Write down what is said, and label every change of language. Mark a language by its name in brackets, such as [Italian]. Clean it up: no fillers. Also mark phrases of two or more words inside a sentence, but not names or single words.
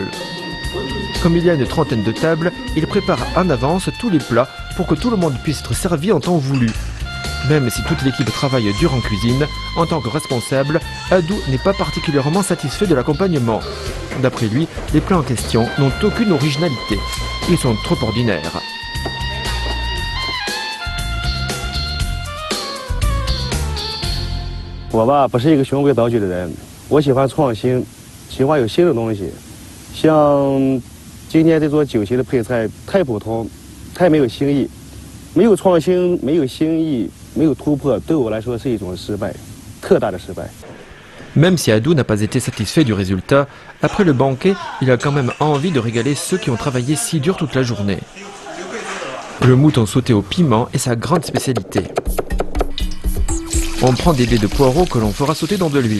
[French] Comme il y a une trentaine de tables, il prépare en avance tous les plats pour que tout le monde puisse être servi en temps voulu. Même si toute l'équipe travaille dur en cuisine, en tant que responsable, Adou n'est pas particulièrement satisfait de l'accompagnement. D'après lui, les plats en question n'ont aucune originalité. Ils sont trop ordinaires. [Chinese] 我吧不是一个循规蹈矩的人，我喜欢创新，喜欢有新的东西。像今天这桌酒席的配菜太普通，太没有新意，没有创新，没有新意。没有突破，对我来说是一种失败，特大的失败。 [French] Même si Adou n'a pas été satisfait du résultat, après le banquet, il a quand même envie de régaler ceux qui ont travaillé si dur toute la journée. Le mouton sauté au piment est sa grande spécialité. On prend des dés de poireaux que l'on fera sauter dans de l'huile.